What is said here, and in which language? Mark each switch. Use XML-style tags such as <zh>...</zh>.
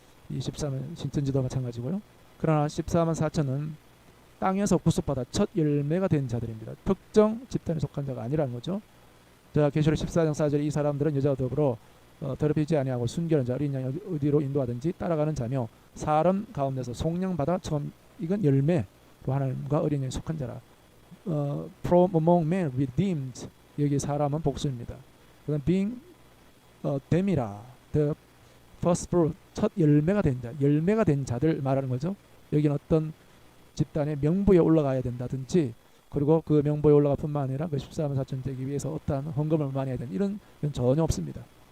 <ko>이 14만 신천지도 마찬가지고요. 그러나 14만 4천은 땅에서 구속받아 첫 열매가 된 자들입니다. 특정 집단에 속한 자가 아니라는 거죠. 자, 계시록 14장 4절에 이 사람들은 여자와 더불어 더럽히지 아니하고 순결한 자, 어린 양이 어디로 인도하든지 따라가는 자며 사람 가운데서 속량받아 처음 익은 열매로 하나님과 어린 양에 속한 자라.</ko> <en>From among men redeemed,</en> <ko>여기 사람은 복수입니다. 그다음 being them이라,</ko> <en>the first fruit,</en> <ko>첫 열매가 된 자, 열매가 된 자들 말하는 거죠. 여기는 어떤 집단의 명부에 올라가야 된다든지, 그리고 그 명부에 올라갈 뿐만 아니라 그 14만 4천 되기 위해서 어떠한 헌금을 많이 해야 되는 이런 전혀 없습니다.</ko>